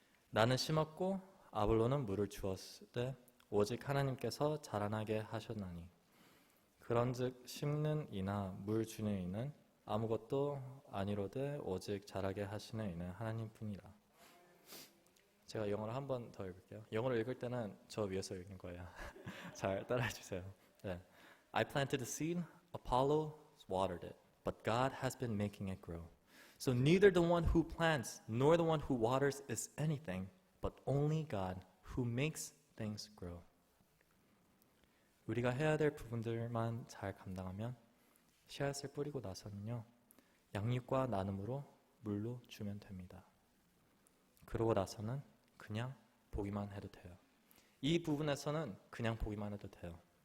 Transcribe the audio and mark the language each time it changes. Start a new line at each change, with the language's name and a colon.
Korean: 나는 심었고 아볼로는 물을 주었으되 오직 하나님께서 자라나게 하셨나니 그런즉 심는 이나 물 주는 이는 아무것도 아니로되 오직 자라게 하시는 이는 하나님뿐이라. 제가 영어로 한 번 더 읽을게요. 영어로 읽을 때는 저 위에서 읽는 거예요. 잘 따라해 주세요. 네.
English: I planted the seed, Apollo watered it, but God has been making it grow. So neither the one who plants nor the one who waters is anything, but only God who makes things grow.
Korean: 우리가 해야 될 부분들만 잘 감당하면 씨앗을 뿌리고 나서는요, 양육과 나눔으로 물로 주면 됩니다. 그러고 나서는 그냥 보기만 해도 돼요. 이 부분에서는 그냥 보기만 해도 돼요.